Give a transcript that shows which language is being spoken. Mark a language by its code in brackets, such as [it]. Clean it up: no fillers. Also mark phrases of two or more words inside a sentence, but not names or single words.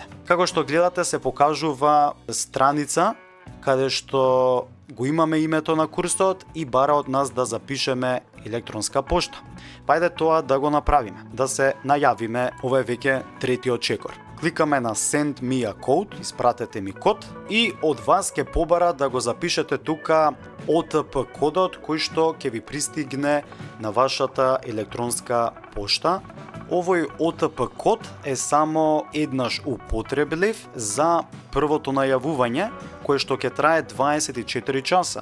[mk] Како што гледате, се покажува страница каде што го имаме името на курсот и бара од нас да запишеме електронска пошта. Пајде тоа да го направиме, да се најавиме, ова е веќе третиот чекор. Кликаме на [en] Send me a code, [mk] испратете ми код и од вас ќе побара да го запишете тука OTP кодот кој што ќе ви пристигне на вашата електронска пошта. Овој OTP код е само еднаш употреблив за првото најавување, кое што ќе трае 24 часа.